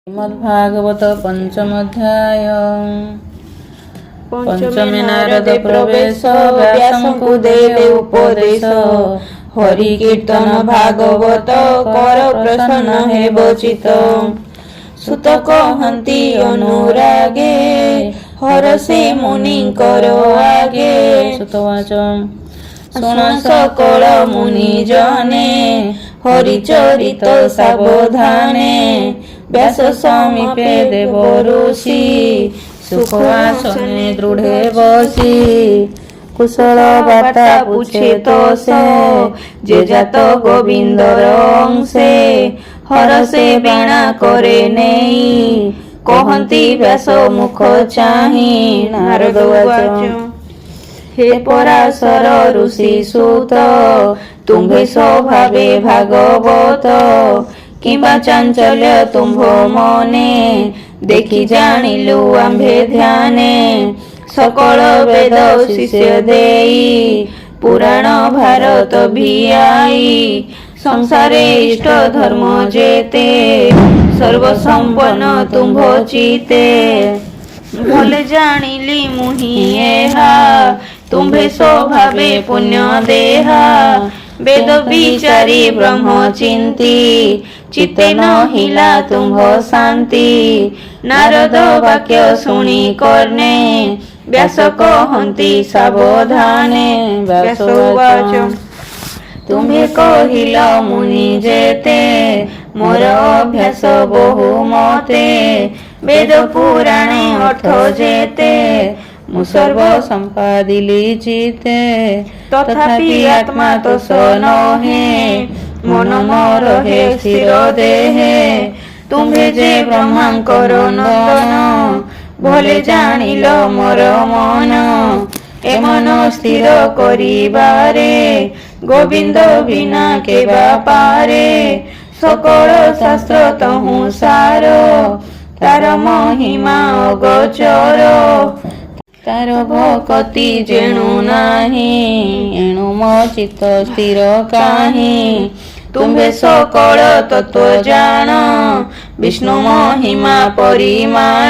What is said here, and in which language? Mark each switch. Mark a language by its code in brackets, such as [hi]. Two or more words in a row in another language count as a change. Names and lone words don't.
[or] ଶ୍ରୀମଦ୍ଭାଗବତ ପଞ୍ଚମ ଅଧ୍ୟାୟ। ପଞ୍ଚମେ ନାରଦ ପ୍ରବେଶ ବ୍ୟାସଙ୍କୁ ଦେଲେ ଉପଦେଶ। ହରି କୀର୍ତ୍ତନ ଭାଗବତ କର ପ୍ରସନ୍ନ ହେବ ଚିତ। ସୁତ କହନ୍ତି ଅନୁରାଗେ ହରଷେ ମୁନି କର ଆଗେ। ସୁତବାଚ ଶୁଣ ସକଳ ମୁନି ଜନେ ହରିଚରିତ ସାବଧାନେ। ବ୍ୟାସ ସମୀପେ ଦେବ ଋଷି ସୁଖାସନେ ଦୃଢ଼େ ବସି। କୁଶଳ ବାର୍ତ୍ତା ପୁଛେ ତ ସେ ଯେ ଜାତ ଗୋବିନ୍ଦର ଅଂଶେ। ହରଷେ ବୀଣା କରେ ନେଇ କହନ୍ତି ବ୍ୟାସ ମୁଖ ଚାହିଁ। ନାରଦ ବାଚ ହେ ପରାଶର ଋଷି ସୁତ ତୁମ୍ଭେ ସ୍ୱଭାବେ ଭାଗବତ। କିମ୍ବା ଚାଞ୍ଚଲ୍ୟ ତୁମ୍ଭ ମନେ ଦେଖି ଜାଣିଲୁ ଆମ୍ଭେ ଧ୍ୟାନେ। ସକଳ ବେଦ ଶିଷ୍ୟ ଦେଇ ପୁରାଣ ଭାରତ ଭିଆଇ। ସଂସାରେ ଇଷ୍ଟ ଧର୍ମ ଯେତେ ସର୍ବ ସମ୍ପନ୍ନ ତୁମ୍ଭ ଚିତ୍ତେ। ଭଲେ ଜାଣିଲି ମୁହିଁ ଏହା ତୁମ୍ଭେ ସ୍ୱଭାବେ ପୁଣ୍ୟ ଦେହା। ବେଦ ବିଚାରି ବ୍ରହ୍ମ ଚିନ୍ତି ଚିତ୍ତେ ନ ହେଲା ତୁମ୍ଭ ଶାନ୍ତି। ନାରଦ ବାକ୍ୟ ଶୁଣି କର୍ଣ୍ଣେ ବ୍ୟାସ କହନ୍ତି ସାବଧାନେ। ବ୍ୟାସ ଉବାଚ ତୁମ୍ଭେ କହିଲ ମୁନି ଯେତେ ମୋର ଅଭ୍ୟାସ ବହୁ ମତେ। ବେଦ ପୁରାଣେ ଅର୍ଥ ଯେତେ ମୁଁ ସର୍ବ ସମ୍ପାଦିଲି ଚିତ୍ତେ। ତଥାପି ଆତ୍ମା ତୋଷ ନୁହେଁ ମନ ମୋର ହେ ସ୍ଥିର ଦେହେ। ତୁମ୍ଭେ ଯେ ବ୍ରହ୍ମାଙ୍କର ନନ୍ଦନ ଭଲେ ଜାଣିଲ ମୋର ମନ। ଏ ମନ ସ୍ଥିର କରିବାରେ ଗୋବିନ୍ଦ ବିନା କେବା ପାରେ। ସକଳ ଶାସ୍ତ୍ର ତହୁଁ ସାର ତାର ମହିମା ଅଗୋଚର। ତାର ଭକ୍ତି ଯେଣୁ ନାହିଁ ଏଣୁ ମୋ ଚିତ୍ତ ସ୍ଥିର କାହିଁ। ତୁମ୍ଭେ ସକଳ ତତ୍ତ୍ୱ ଜାଣ ବିଷ୍ଣୁ ମହିମା ପରିମାଣ।